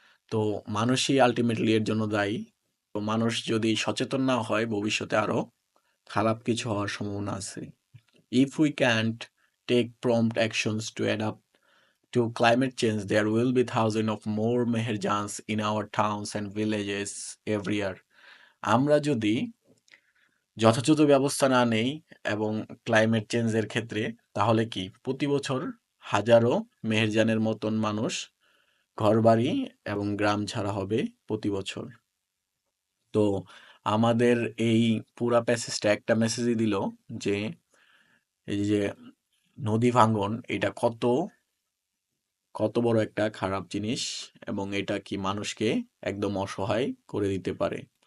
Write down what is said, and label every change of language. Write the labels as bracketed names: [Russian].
[Bangla] তো মানুষই আলটিমেটলি এর জন্য দায়ী। তো মানুষ যদি সচেতন না হয় ভবিষ্যতে আরো খারাপ কিছু হওয়ার সম্ভাবনা আছে। [English] If we can't take prompt actions to adapt to climate change, there will be thousands of more Meherjans in our towns and villages every year. [Bangla] আমরা যদি যথাযথ ব্যবস্থা না নেই এবং ক্লাইমেট চেঞ্জের ক্ষেত্রে, তাহলে কি প্রতি বছর হাজারো মেহেরজানের মতন মানুষ ঘরবাড়ি এবং গ্রাম ছাড়া হবে প্রতি বছর। তো আমাদের এই পুরা প্যাসেজটা একটা মেসেজই দিল যে এই যে নদী ভাঙ্গন এটা কত কত বড় একটা খারাপ জিনিস এবং এটা কি মানুষকে একদম অসহায় করে দিতে পারে।